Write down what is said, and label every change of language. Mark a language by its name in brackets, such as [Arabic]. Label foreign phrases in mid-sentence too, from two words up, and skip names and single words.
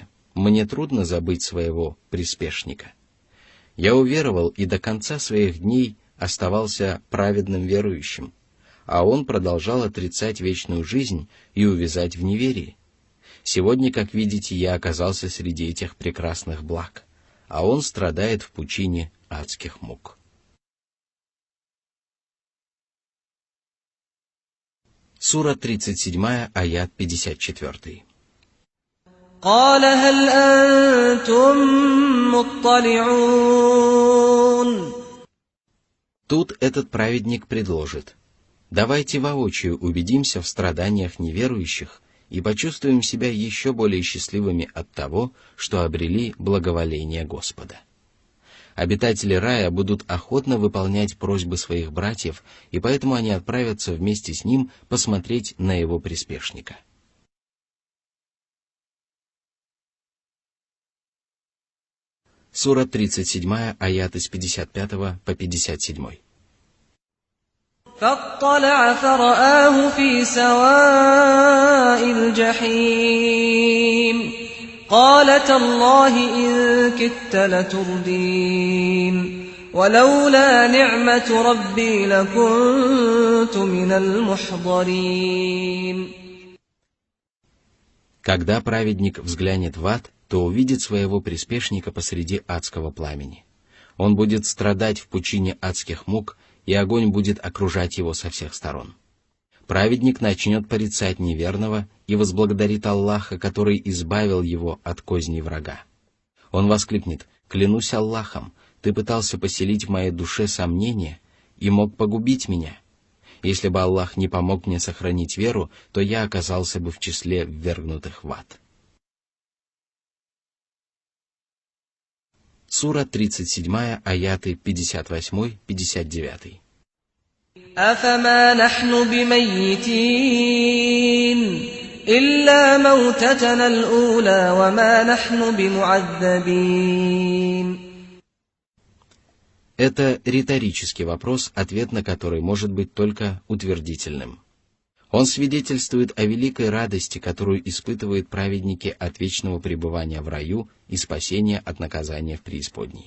[Russian] Мне трудно забыть своего приспешника. Я уверовал и до конца своих дней оставался праведным верующим, а он продолжал отрицать вечную жизнь и увязать в неверии. Сегодня, как видите, я оказался среди этих прекрасных благ, а он страдает в пучине адских мук». Сура 37, аят 54. [Arabic] قال هل أنتم مطلعون. [Russian] Тут этот праведник предложит: давайте воочию убедимся в страданиях неверующих и почувствуем себя еще более счастливыми от того, что обрели благоволение Господа. Обитатели рая будут охотно выполнять просьбы своих братьев, и поэтому они отправятся вместе с ним посмотреть на его приспешника. Сура 37, аяты с 55 по 57. [Arabic] فاطلع فرآه في سواء الجحيم قال تالله إن كدت لتردين ولولا نعمة ربي لكنت من المحضرين. [Russian] Когда праведник взглянет в ад, то увидит своего приспешника посреди адского пламени. Он будет страдать в пучине адских мук, и огонь будет окружать его со всех сторон. Праведник начнет порицать неверного и возблагодарит Аллаха, который избавил его от козней врага. Он воскликнет: «Клянусь Аллахом, ты пытался поселить в моей душе сомнения и мог погубить меня. Если бы Аллах не помог мне сохранить веру, то я оказался бы в числе ввергнутых в ад». Сура 37, аяты 58-59. [Arabic] أفما نحن بميتين إلا موتتنا الأولى وما نحن بمعذبين. [Russian] Это риторический вопрос, ответ на который может быть только утвердительным. Он свидетельствует о великой радости, которую испытывают праведники от вечного пребывания в раю и спасения от наказания в преисподней.